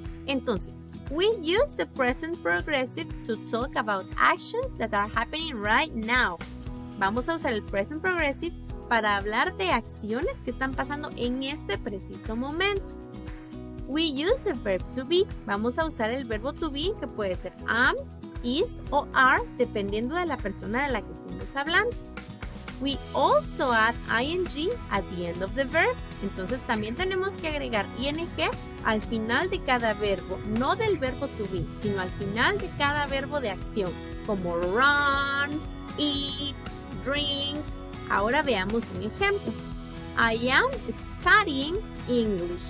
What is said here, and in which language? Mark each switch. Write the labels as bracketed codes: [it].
[en] Entonces, we use the present progressive to talk about actions that are happening right now. [es] Vamos a usar el present progressive para hablar de acciones que están pasando en este preciso momento. [en] We use the verb to be. [es] Vamos a usar el verbo to be, que puede ser am, is o are, dependiendo de la persona de la que estemos hablando. [en] We also add ing at the end of the verb. [es] Entonces también tenemos que agregar ing al final de cada verbo, no del verbo to be, sino al final de cada verbo de acción, como run, eat, drink. Ahora veamos un ejemplo. [en] I am studying English.